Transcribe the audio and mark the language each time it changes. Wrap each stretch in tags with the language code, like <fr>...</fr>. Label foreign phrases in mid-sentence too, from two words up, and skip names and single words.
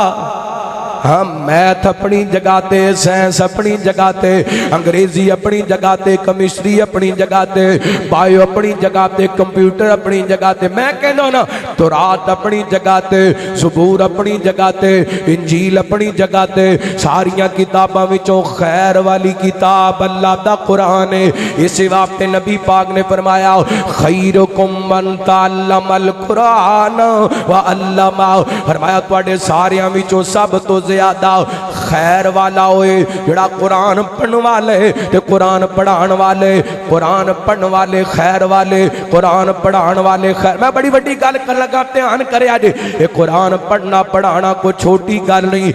<pa>ہاں، میتھ اپنی جگہ تے، سائنس اپنی جگہ تے، انگریزی اپنی جگہ تے، کیمسٹری اپنی جگہ تے، بائیو اپنی جگہ تے، کمپیوٹر اپنی جگہ تے، میں کہنا نا تورات اپنی جگہ تے، زبور اپنی جگہ تے، انجیل اپنی جگہ تے. ساریاں کتاباں وچوں خیر والی کتاب اللہ دا قرآن ہے. اس واسطے نبی پاک نے فرمایا</pa> <ar>خيركم من تعلم القرآن وعلمه.</ar> <pa>فرمایا تہاڈے ساریاں وچوں سب توں زیادہ خیر والا ہووے جیہڑا قرآن پڑھنے والے تے قرآن پڑھانے والے، قرآن پڑھنے والے خیر والے، قرآن پڑھانے والے خیر. میں بڑی بڑی گل کر لگا، دھیان کرے اج یہ قرآن پڑھنا پڑھانا کوئی چھوٹی گل نہیں.</pa>